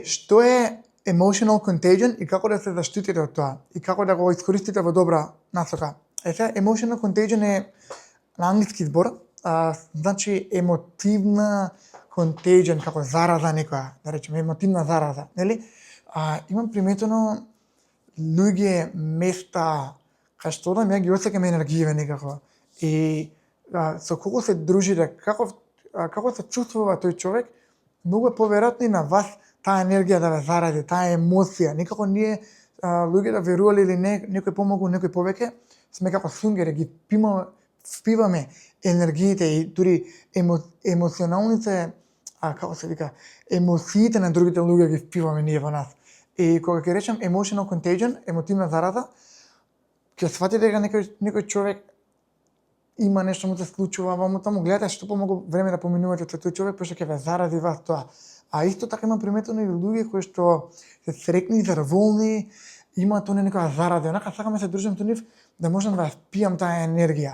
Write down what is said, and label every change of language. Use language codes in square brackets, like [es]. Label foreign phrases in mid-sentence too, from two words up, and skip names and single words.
[mk] Што е [en] emotional contagion [mk] и како да се заштитите од тоа и како да го искористите во добра насока? [en] Emotional contagion [mk] е на англиски збор, значи емотивна contagion, како зараза некоја, да речеме, емотивна зараза, нели? Имам приметено луѓе, места, кај што одам, ја ги осеќам енергија некако. И со кого се дружите, како се чувствува тој човек, многу е поверојатно и на вас таа енергија да ве заради, таа емоција. Никако ние луѓе да верувале или не, некој помалку, некој повеќе, сме како сунгери, ги впиваме енергиите и дури емоционалните, како се вика, емоциите на другите луѓе ги впиваме ние во нас. И кога ќе речем [en] emotional contagion, [mk] емотивна зараза, ќе сватите дека некој човек има нешто му се случува, ваму таму гледате што помалку време да поминувате со тој човек, пошто ќе ве заради вас тоа. А исто така имам приметено и луѓе кои што се среќни, зарволни, имаат тоне некоја заради, онака сакам да се дружам со нив, да можам да пијам таа енергија.